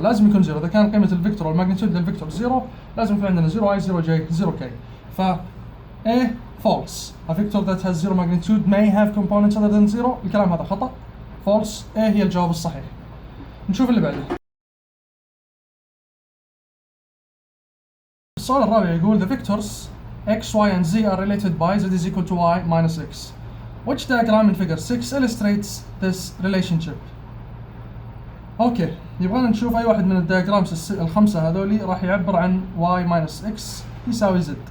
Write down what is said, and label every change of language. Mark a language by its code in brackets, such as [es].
[ar] لازم يكون زيرو. اذا كان قيمة الفيكتور والماجنتيود للفيكتور زيرو لازم يكون عندنا 0 i 0 j 0 k. ف A false. [en] A vector that has zero magnitude may have components other than zero. [ar] الكلام هذا خطأ. false. A هي الجواب الصحيح. نشوف اللي بعده. السؤال الرابع يقول [en] the vectors x, y and z are related by z is equal to y minus x. Which diagram in figure 6 illustrates this relationship? [ar] اوكي، يبغانا نشوف اي واحد من الدياجرامز الخمسة هذولي راح يعبر عن y minus x يساوي z.